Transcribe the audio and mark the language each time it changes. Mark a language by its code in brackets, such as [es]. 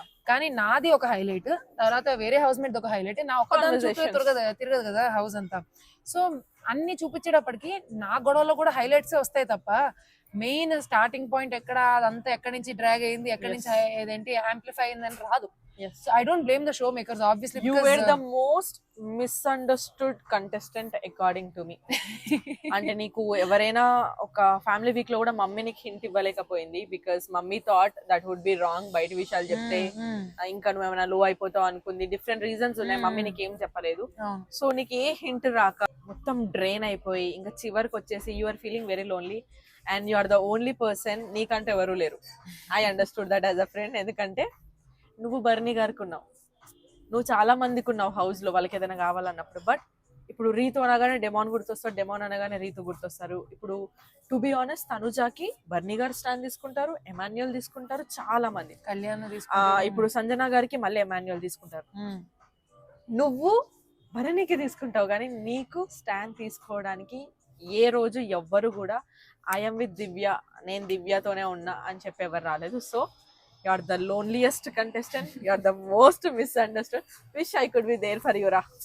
[te] కానీ నాది ఒక హైలైట్, తర్వాత వేరే హౌస్ మేట్ ఒక హైలైట్, నా ఒక్క దాని చుట్టూ తిరగదు కదా హౌస్ అంతా. సో అన్ని చూపించేటప్పటికి నా గొడవలో కూడా హైలైట్స్ వస్తాయి తప్ప మెయిన్ స్టార్టింగ్ పాయింట్ ఎక్కడ, అదంతా ఎక్కడి నుంచి డ్రాగ్ అయింది, ఎక్కడి నుంచి ఏదేంటి యాంప్లిఫై అయిందని రాదు. [en] Yes. So I don't blame the show makers obviously, You because were the most misunderstood contestant according to me. [te] అంటే నీకు ఎవరైనా ఒక ఫ్యామిలీ వీక్ లో కూడా మమ్మీ నీకు hint ఇవ్వలేకపోయింది because [en] mummy thought that would be wrong, [te] బయట విషయాలు చెప్తే ఇంకా నువ్వు ఏమైనా లో అయిపోతావు అనుకుంది. డిఫరెంట్ రీజన్స్ ఉన్నాయి, మమ్మీ నీకు ఏం చెప్పలేదు. సో నీకు ఏ హింట్ రాక మొత్తం డ్రైన్ అయిపోయి ఇంకా చివరికి వచ్చేసి [en] you are feeling very lonely and you are the only person, [te] నీకంటే ఎవరు లేరు. [en] I understood that as a friend. [te] ఎందుకంటే నువ్వు బర్నీ గారికి ఉన్నావు, నువ్వు చాలా మందికి ఉన్నావు హౌస్ లో వాళ్ళకి ఏదైనా కావాలన్నప్పుడు. బట్ ఇప్పుడు రీతు అనగానే డెమాన్ గుర్తొస్తారు, డెమాన్ అనగానే రీతు గుర్తొస్తారు. ఇప్పుడు [en] to be honest [te] తనుజాకి బర్నీ గారు స్టాండ్ తీసుకుంటారు, ఎమాన్యుయల్ తీసుకుంటారు చాలా మంది. కళ్యాణ్ ఇప్పుడు సంజన గారికి మళ్ళీ ఎమాన్యుయల్ తీసుకుంటారు. నువ్వు భరణికి తీసుకుంటావు, కానీ నీకు స్టాండ్ తీసుకోవడానికి ఏ రోజు ఎవ్వరు కూడా [en] I'm with Divya, [te] నేను దివ్యతోనే ఉన్నా అని చెప్పి ఎవరు రాలేదు. [en] So you are the loneliest contestant, you are the most misunderstood. Wish I could be there for you ra.